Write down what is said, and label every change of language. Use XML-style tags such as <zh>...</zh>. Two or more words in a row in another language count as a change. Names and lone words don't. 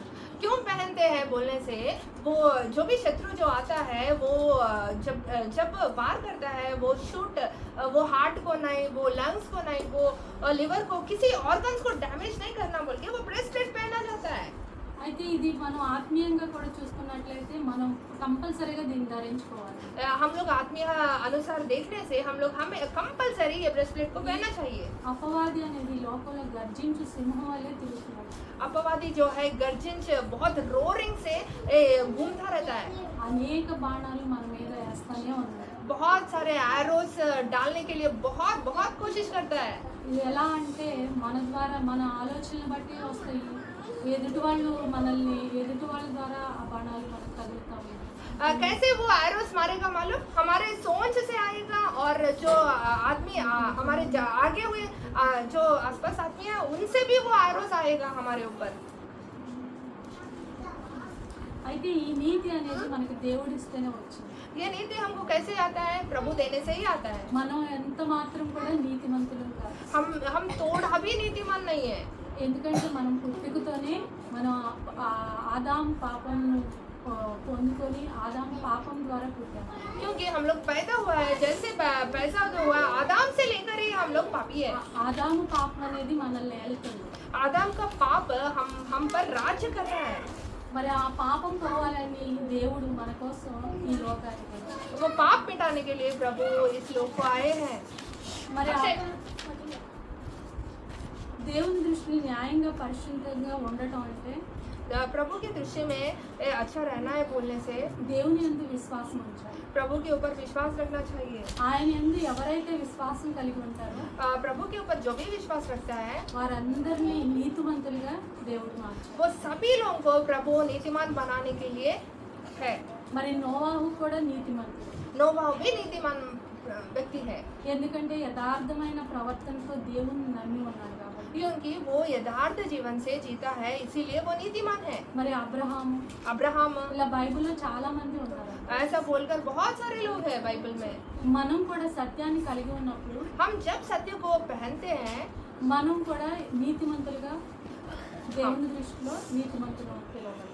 <hi>क्यों पहनते हैं बोलने से, वो जो भी शत्रु जो आता है वो जब वार करता है वो शूट, वो हार्ट को नहीं, वो लंग्स को नहीं, वो लिवर को, किसी ऑर्गन्स को डैमेज नहीं करना बोल के वो</hi> <en>breast plate</en> <hi>पहना जाता है।</hi> <te>అయితే ఇది మనం ఆత్మీయంగా కూడా చూసుకున్నట్లయితే మనం కంపల్సరీగా దీన్ని ధరించుకోవాలి.</te> <hi>हम लोग आत्मीय अनुसार देखने से हम लोग हमें कंपलसरी ये ब्रेसलेट को पहनना चाहिए।</hi> <te>అపవాది అనేది లోకంలో గర్జించు సింహం వల్లే తిరుగుతున్నాడు.</te> <hi>अपवादी जो है गर्जन बहुत रोरिंग से घूमता रहता है।</hi> <te>అనేక బాణాలు మన మీద వేస్తానే ఉన్నాయి.</te> <hi>बहुत सारे एरोस डालने के लिए बहुत बहुत कोशिश करता है।</hi> <te>ఇది ఎలా అంటే మన ద్వారా మన ఆలోచనలు బట్టి వస్తాయి. ఎదుటి వాళ్ళు మనల్ని ఎదుటి వాళ్ళ ద్వారా ఆ బాణాలు మనకు తగులుతాయి.</te> <hi>कैसे वो एरोस मारेगा मालूम? हमारे सोच से आएगा और जो आदमी हमारे आगे हुए जो आसपास आदमी है उनसे भी वो एरोस आएगा हमारे ऊपर।</hi> <te>అయితే ఈ నీతి అనేది మనకి దేవుడు ఇస్తేనే వచ్చింది.</te> <hi>ये नीति हमको कैसे आता है? प्रभु देने से ही आता है।</hi> <te>మనం ఎంత మాత్రం కూడా నీతిమంతులం కాదు.</te> <hi>हम थोड़ा भी नीतिमान नहीं है।</hi> <te>ఎందుకంటే మనం పుట్టుకతోనే మనం ఆదాము పాపంను పొందుకొని ఆదాము పాపం ద్వారా పుట్టాము.</te> <hi>क्योंकि हम लोग पैदा हुआ है जैसे पैदा हुआ आदाम से लेकर ही हम लोग पापी है।</hi> <te>ఆదాము పాపం అనేది మనల్ని ఏలుతుంది.</te> <hi>आदाम का पाप हम पर राज्य कर रहा है।</hi> <te>మరి ఆ పాపం పోవాలని దేవుడు మన కోసం ఈ లోకానికి వచ్చాడు.</te> <hi>वो पाप मिटाने के लिए प्रभु इस लोक को आए हैं।</hi> <te>మరి దేవుని దృష్టిని న్యాయంగా పరిశుద్ధంగా ఉండటం అంటే</te> <hi>प्रभु की दृष्टि में अच्छा रहना है बोलने से</hi> <te>దేవుని యందు విశ్వాసం ఉంచాలి.</te> <hi>प्रभु के ऊपर विश्वास रखना चाहिए।</hi> <te>ఆయన యందు ఎవరైతే విశ్వాసం కలిగి ఉంటారో</te> <hi>प्रभु के ऊपर जो भी विश्वास रखता है</hi> <te>వారందరినీ నీతిమంతులుగా దేవుడు మార్చాడు.</te> <hi>वो सभी लोगों को प्रभु नीतिमान बनाने के लिए है।</hi> <te>మరి నోవాహు కూడా నీతిమంతుడు.</te> <hi>नोवाह भी नीतिमान व्यक्ति है</hi> <te>ఎందుకంటే యథార్థమైన ప్రవర్తనతో దేవుని నమ్మి ఉన్నాడు కాబట్టి.</te> <hi>क्योंकि वो यथार्थ जीवन से जीता है इसीलिए वो नीतिमान है।</hi> <te>మరి అబ్రహాము</te> <hi>अब्राहम</hi> <te>ఇలా బైబిల్లో చాలా మంది ఉన్నారు.</te> <hi>ऐसा बोलकर बहुत सारे लोग हैं बाइबल में।</hi> <te>మనం కూడా సత్యాన్ని కలిగి ఉన్నప్పుడు</te> <hi>हम जब सत्य को पहनते हैं</hi> <te>మనం కూడా నీతిమంతులుగా దేవుని దృష్టిలో నీతిమంతులు పిలవబడతాం.</te>